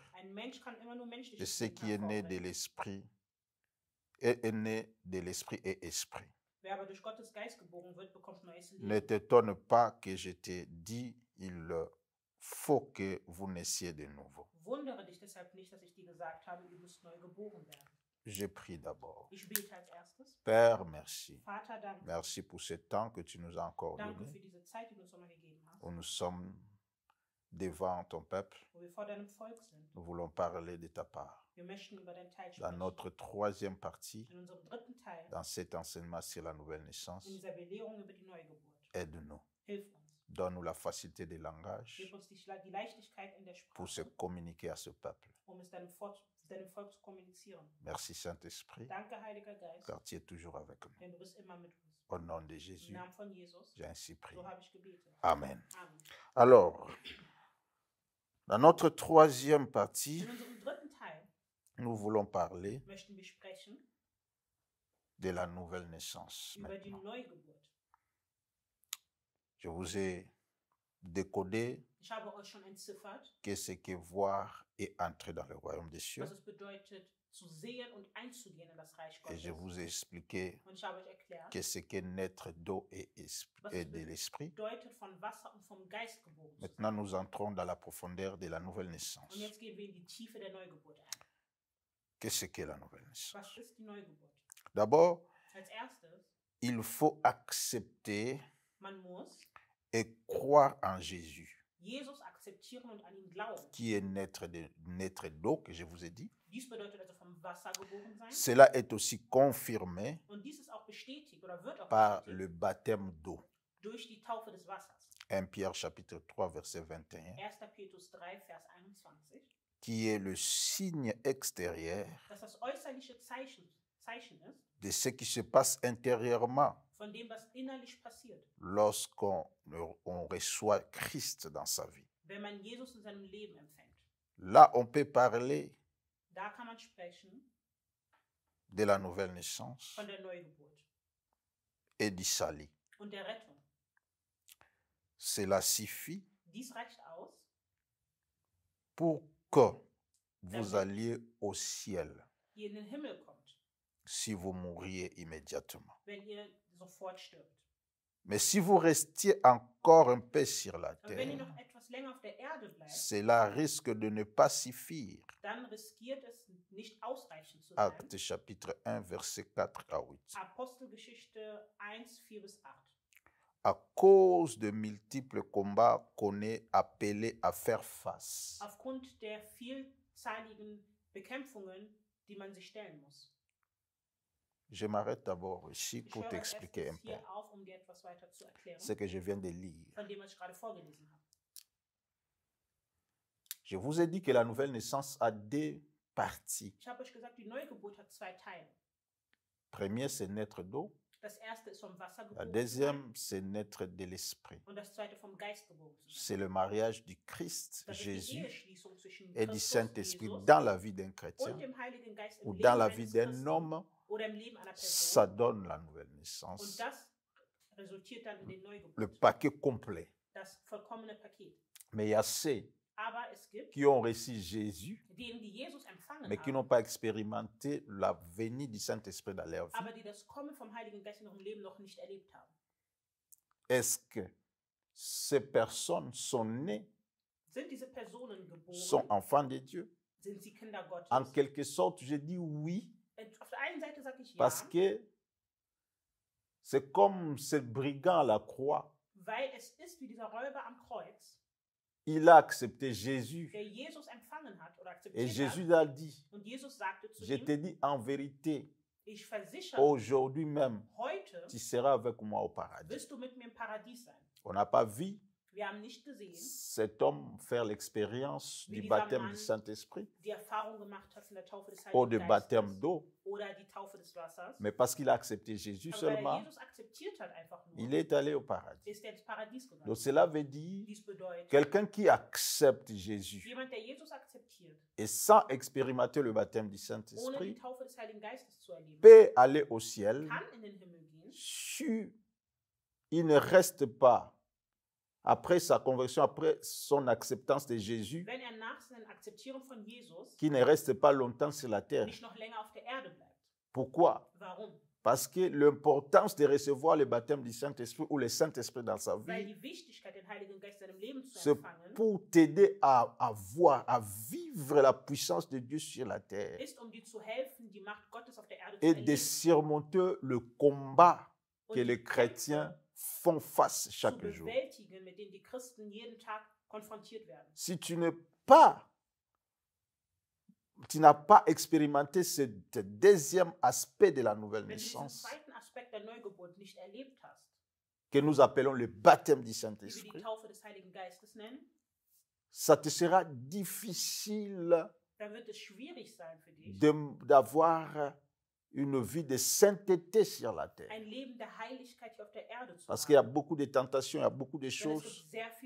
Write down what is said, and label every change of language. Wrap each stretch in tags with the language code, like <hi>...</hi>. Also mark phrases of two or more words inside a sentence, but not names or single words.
<de>Ein Mensch kann immer nur</de> <fr>et</fr> <de>menschliches</de> <fr>ce</fr> <de>Leben</de> <fr>qui est né de</fr> <de>hervorbringen.</de> <fr>l'esprit est né de l'esprit et esprit.</fr> <de>Wer aber durch Gottes Geist geboren wird, bekommt neues</de> <fr>Ne</fr> <de>Leben.</de> <fr>t'étonne pas que je t'ai dit, il faut que vous naissiez de nouveau.</fr> <de>Wundere dich deshalb nicht, dass ich dir gesagt habe, ihr müsst neu geboren werden.</de> <fr>Je prie d'abord.</fr> <de>Ich bete als erstes.</de> <fr>Père, merci.</fr> <de>Vater, danke.</de> <fr>Merci pour ce temps que tu nous as encore</fr> <de>Danke</de> <fr>donné,</fr> <de>für diese Zeit, die du uns nochmal gegeben hast,</de> <fr>où nous sommes devant ton peuple.</fr> <de>wo wir vor deinem Volk sind.</de> <fr>Nous voulons parler de ta part.</fr> <de>Wir möchten über deinen Teil</de> <fr>Dans</fr> <de>sprechen.</de> <fr>notre troisième partie,</fr> <de>In unserem dritten Teil,</de> <fr>dans cet enseignement sur la nouvelle</fr> <de>in</de> <fr>naissance,</fr> <de>dieser Belehrung über die Neugeburt.</de> <fr>aide-nous.</fr> <de>Hilf uns.</de> <fr>Donne-nous la facilité de langage</fr> <de>Gib uns die Leichtigkeit in der</de> <fr>pour se</fr> <de>Sprache,</de> <fr>communiquer à ce peuple.</fr> <de>es deinem Volk zu kommunizieren.</de> <fr>Merci Saint-Esprit,</fr> <de>Danke, Heiliger Geist,</de> <fr>car tu es toujours avec nous.</fr> <de>denn du bist immer mit uns.</de> <fr>Au nom de</fr> <de>Im</de> <fr>Jésus,</fr> <de>Namen von Jesus,</de> <fr>j'ai ainsi prié.</fr> <de>so habe ich gebetet.</de> <fr>Amen.</fr> <de>Amen.</de> <fr>Alors, dans notre troisième partie,</fr> <de>In unserem dritten Teil</de> <fr>nous voulons parler</fr> <de>möchten wir sprechen</de> <fr>de la nouvelle naissance.</fr> <de>über die</de> <fr>Maintenant,</fr> <de>Neugeburt.</de> <fr>je vous ai décodé</fr> <de>Ich habe euch schon entziffert,</de> <fr>qu'est ce que voir et entrer dans le royaume des cieux.</fr> <de>was es bedeutet, zu sehen und einzugehen in das Reich</de> <fr>Et je</fr> <de>Gottes.</de> <fr>vous ai expliqué</fr> <de>Und ich habe euch erklärt,</de> <fr>qu'est ce que naître d'eau et de l'esprit.</fr> <de>bedeutet von Wasser und vom Geist geboren zu sein.</de> <fr>Maintenant, nous entrons dans la profondeur de la nouvelle naissance.</fr> <de>Und jetzt gehen wir in die Tiefe der Neugeburt ein.</de> <fr>Qu'est-ce que la nouvelle naissance?</fr> <de>Was ist die Neugeburt?</de> <fr>D'abord,</fr> <de>Als erstes,</de> <fr>il faut accepter</fr> <de>man muss</de> <fr>et croire en Jésus,</fr> <de>Jesus akzeptieren und an ihn glauben.</de> <fr>qui est naître d'eau, que je vous ai dit.</fr> <de>Dies bedeutet also vom Wasser geboren sein.</de> <fr>Cela est aussi confirmé</fr> <de>Und dies ist auch bestätigt oder wird auch</de> <fr>par</fr> <de>bestätigt</de> <fr>le baptême d'eau.</fr> <de>durch die Taufe des Wassers.</de> <fr>1 Pierre chapitre 3, verset 21,</fr> <de>1. Petrus 3, Vers 21.</de> <fr>qui est le signe extérieur</fr> <de>Dass das äußerliche Zeichen ist</de> <fr>de ce qui se passe intérieurement</fr> <de>von dem, was innerlich passiert,</de> <fr>lorsqu'on reçoit Christ dans sa vie.</fr> <de>wenn man Jesus in seinem Leben empfängt.</de> <fr>Là, on peut parler</fr> <de>Da kann man sprechen</de> <fr>de la nouvelle naissance</fr> <de>von der Neugeburt</de> <fr>et du salut.</fr> <de>und der Rettung.</de> <fr>Cela suffit</fr> <de>Dies reicht aus,</de> <fr>pour que vous</fr> <de>Damit-</de> <fr>alliez au ciel</fr> <de>ihr in den Himmel kommt,</de> <fr>si vous mourriez immédiatement.</fr> <de>wenn ihr sofort stirbt.</de> <fr>Mais si vous restiez encore un peu sur la</fr> <de>Aber wenn ihr</de> <fr>terre,</fr> <de>noch etwas länger auf der Erde bleibt,</de> <fr>cela risque de ne pas suffire.</fr> <de>dann riskiert es nicht ausreichend zu sein.</de> <fr>Actes chapitre 1, verset 4 à 8.</fr> <de>Apostelgeschichte 1, 4 bis 8.</de> <fr>À cause de multiples combats qu'on est appelé à faire face.</fr> <de>Aufgrund der vielzeitigen Bekämpfungen, die man sich stellen muss.</de> <fr>Je m'arrête d'abord ici</fr> <de>Ich</de> <fr>pour</fr> <de>höre als</de> <fr>t'expliquer un</fr> <de>erstes</de> <fr>peu</fr> <de>hier auf, um dir etwas weiter zu erklären,</de> <fr>ce que je viens de lire.</fr> <de>von dem, was ich gerade vorgelesen habe.</de> <fr>Je vous ai dit que la nouvelle naissance a deux parties.</fr> <de>Ich habe euch gesagt, die Neugeburt hat zwei Teile.</de> <fr>Premier, c'est naître d'eau.</fr> <de>Das erste ist vom Wasser</de> <fr>La</fr> <de>geboren zu sein</de> <fr>deuxième, c'est naître de l'esprit.</fr> <de>und das zweite vom Geist geboren zu sein.</de> <fr>C'est le mariage du Christ,</fr> <de>Das ist die</de> <fr>Jésus,</fr> <de>Eheschließung zwischen</de> <fr>et du</fr> <de>Christus,</de> <fr>Saint-Esprit</fr> <de>Jesus,</de> <fr>dans la vie d'un chrétien</fr> <de>und dem Heiligen Geist im</de> <fr>ou</fr> <de>Leben</de> <fr>dans la</fr> <de>eines</de> <fr>vie d'un</fr> <de>Christen</de> <fr>homme.</fr> <de>oder im Leben einer</de> <fr>Ça</fr> <de>Person.</de> <fr>donne la nouvelle</fr> <de>Und</de> <fr>naissance.</fr> <de>das resultiert dann in den</de> <fr>Le</fr> <de>Neugeburt.</de> <fr>paquet complet.</fr> <de>Das vollkommene Paket.</de> <fr>Mais il y a ceux</fr> <de>Aber es gibt</de> <fr>qui ont reçu Jésus,</fr> <de>diejenigen, die Jesus empfangen</de> <fr>mais qui</fr> <de>haben,</de> <fr>n'ont pas expérimenté la venue du Saint-Esprit dans leur vie.</fr> <de>aber die das Kommen vom Heiligen Geist in ihrem Leben noch nicht erlebt haben.</de> <fr>Est-ce que ces personnes sont nées,</fr> <de>Sind diese Personen</de> <fr>sont</fr> <de>geboren?</de> <fr>enfants de Dieu?</fr> <de>Sind sie Kinder Gottes?</de> <fr>En quelque sorte, je dis oui,</fr> <de>Auf der einen Seite sage ich ja,</de> <fr>parce que c'est comme ce brigand à la croix.</fr> <de>weil es ist wie dieser Räuber am Kreuz,</de> <fr>Il a accepté Jésus.</fr> <de>der Jesus empfangen hat oder</de> <fr>Et</fr> <de>akzeptiert</de> <fr>Jésus</fr> <de>hat.</de> <fr>a dit,</fr> <de>Und Jesus sagte zu</de> <fr>je te</fr> <de>ihm,</de> <fr>dis en vérité,</fr> <de>ich versichere,</de> <fr>aujourd'hui même,</fr> <de>heute</de> <fr>tu seras avec moi au paradis.</fr> <de>wirst du mit mir im Paradies sein.</de> <fr>On n'a pas vu</fr> <de>Wir haben nicht gesehen,</de> <fr>cet homme faire l'expérience</fr> <de>Wie</de> <fr>du</fr> <de>dieser</de> <fr>baptême</fr> <de>Mann</de> <fr>du Saint-Esprit</fr> <de>die Erfahrung gemacht hat von der Taufe des</de> <fr>ou</fr> <de>Heiligen</de> <fr>du baptême</fr> <de>Geistes</de> <fr>d'eau,</fr> <de>oder die Taufe des Wassers.</de> <fr>mais parce qu'il a accepté Jésus</fr> <de>Aber weil er</de> <fr>seulement,</fr> <de>Jesus akzeptiert hat einfach nur,</de> <fr>il est allé au paradis.</fr> <de>ist er ins Paradies gegangen.</de> <fr>Donc cela veut dire</fr> <de>Dies bedeutet,</de> <fr>quelqu'un qui accepte Jésus</fr> <de>jemand, der Jesus akzeptiert,</de> <fr>et sans expérimenter le baptême du</fr> <de>ohne die</de> <fr>Saint-Esprit</fr> <de>Taufe des Heiligen Geistes zu erleben,</de> <fr>peut aller au ciel</fr> <de>kann in den Himmel gehen,</de> <fr>si il ne reste pas, après sa conversion, après son acceptance de Jésus,</fr> <de>wenn er nach seiner Akzeptierung von Jesus</de> <fr>qui ne reste pas longtemps sur la terre.</fr> <de>nicht noch länger auf der Erde bleibt.</de> <fr>Pourquoi?</fr> <de>Warum?</de> <fr>Parce que l'importance de recevoir le baptême du Saint-Esprit ou le Saint-Esprit dans sa</fr> <de>Weil</de> <fr>vie,</fr> <de>die Wichtigkeit, den Heiligen Geist in seinem Leben zu</de> <fr>c'est</fr> <de>empfangen,</de> <fr>pour t'aider à voir, à vivre la puissance de Dieu sur la terre</fr> <de>ist, um dir zu helfen, die Macht Gottes auf der Erde zu</de> <fr>et de</fr> <de>erleben</de> <fr>surmonter le combat</fr> <de>und</de> <fr>que</fr> <de>die</de> <fr>les chrétiens font face</fr> <de>zu</de> <fr>chaque jour.</fr> <de>bewältigen, mit denen die Christen jeden Tag konfrontiert werden.</de> <fr>Si tu n'as pas expérimenté ce deuxième aspect de la nouvelle</fr> <de>Wenn du diesen</de> <fr>naissance,</fr> <de>zweiten Aspekt der Neugeburt nicht erlebt hast,</de> <fr>que nous appelons le baptême du</fr> <de>wie wir die</de> <fr>Saint-Esprit,</fr> <de>Taufe des Heiligen Geistes nennen,</de> <fr>ça te sera difficile</fr> <de>dann wird es schwierig sein für dich,</de> <fr>d'avoir une vie de sainteté sur la terre.</fr> <de>ein Leben der Heiligkeit hier auf der Erde zu</de> <fr>Parce qu'il y a</fr> <de>haben.</de> <fr>beaucoup de tentations, il y a beaucoup de</fr> <de>Denn es</de> <fr>choses.</fr> <de>gibt sehr viele</de>